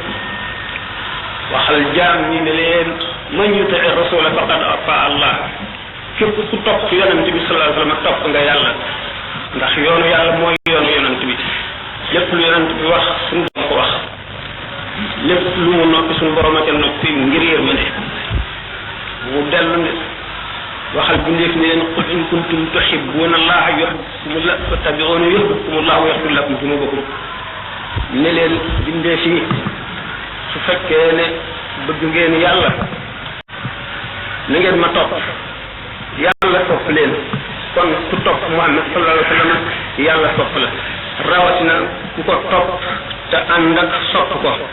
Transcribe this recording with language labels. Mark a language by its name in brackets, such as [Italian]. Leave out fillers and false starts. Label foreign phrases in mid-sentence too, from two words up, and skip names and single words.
[Wolof] waxal jaam ñi ne leen [Arabic] من يطع الرسول فقد أطاع الله [Wolof] képp ku topp yonente bi [Arabic] صلى الله عليه وسلم [Wolof] topp nga yàlla ndax yoonu yàlla mooy yoonu yonente bi lépp lu yonente bi wax suñu borom ko wax lépp lu mu noppi suñu borom a ca noppi ngir yërmande mu dellu ne waxal bindeef ne leen [Arabic] قل إن كنتم تحبون الله يحببكم الله فاتبعوني يحببكم الله ويغفر لكم ذنوبكم [Wolof] ne leen bindeef yi su fekkee ne bëgg ngeen yàlla na ngeen ma topp yàlla topp leen kon ku topp Muhammad [Arabic] صلى الله عليه وسلم [Wolof] yàlla topp la rawatina ku ko topp te ànd ak sopp ko